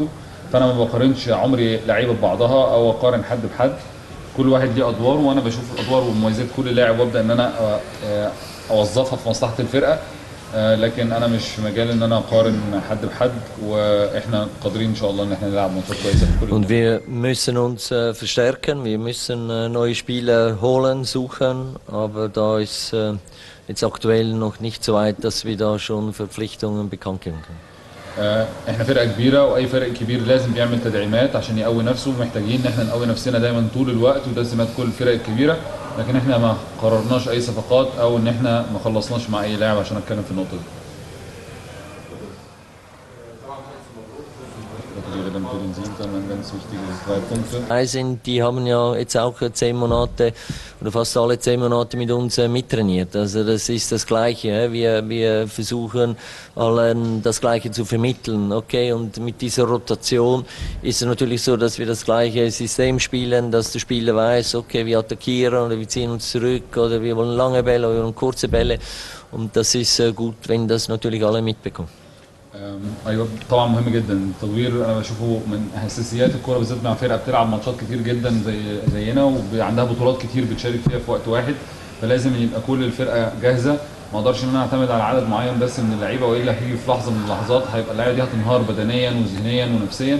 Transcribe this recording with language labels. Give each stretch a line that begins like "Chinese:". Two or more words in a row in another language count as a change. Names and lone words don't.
Arabic: فانا ما بقارنش عمري لعيبه ببعضها او اقارن حد بحد. كل واحد ليه ادوار، وانا بشوف الادوار ومميزات كل لاعب وابدا ان انا اوظفها في مصلحه الفرقه. لكن انا مش في مجال ان انا اقارن حد بحد، واحنا قادرين ان شاء الله ان احنا نلعب ماتشات كويسه في كل.
German: Und wir müssen uns verstärken, wir müssen neue Spieler holen, suchen, aber da ist jetzt aktuell noch nicht so weit, dass wir da schon Verpflichtungen bekannt geben können.
Arabic: احنا فرقه كبيره، واي فرق كبير لازم بيعمل تدعيمات عشان يقوي نفسه، محتاجين ان احنا نقوي نفسنا دايما طول الوقت، وده سمات كل الفرق الكبيره. لكن احنا ما قررناش اي صفقات او ان احنا ما خلصناش مع اي لاعب عشان اتكلم في النقطه دي.
German: Gratuliere dann für den Sieg, dann ein ganz wichtige 3 Punkte. Sind, die haben ja jetzt auch 10 Monate oder fast alle 10 Monate mit uns mittrainiert. Also das ist das Gleiche. Wir versuchen allen das Gleiche zu vermitteln. Okay, und mit dieser Rotation ist es natürlich so, dass wir das gleiche System spielen, dass der Spieler weiß, okay, wir attackieren oder wir ziehen uns zurück oder wir wollen lange Bälle oder wir wollen kurze Bälle. Und das ist gut, wenn das natürlich alle mitbekommen.
Arabic: ايوه طبعا مهم جدا التدوير، انا بشوفه من اساسيات الكوره بالذات مع فرقه بتلعب ماتشات كتير جدا زينا وعندها بطولات كتير بتشارك فيها في وقت واحد، فلازم يبقى كل الفرقه جاهزه. ما اقدرش ان انا اعتمد على عدد معين بس من اللعيبه، والا هيجي في لحظه من اللحظات هيبقى اللعيبه دي هتنهار بدنيا وذهنيا ونفسيا.